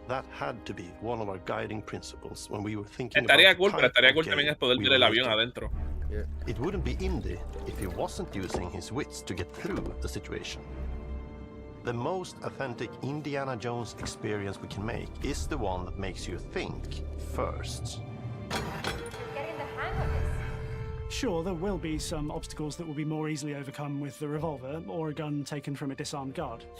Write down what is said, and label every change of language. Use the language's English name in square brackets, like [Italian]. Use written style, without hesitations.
[English] That had to be one of our guiding principles when we were thinking [Spanish] estaría cool, pero estaría cool también es poder ver el avión adentro. [English] It wouldn't be indie if he wasn't using his wits to get through the situation. The most authentic Indiana Jones experience we can make is the one that makes you think first. Sure, there will be some obstacles that will be more easily overcome with the revolver or a gun taken from a disarmed guard.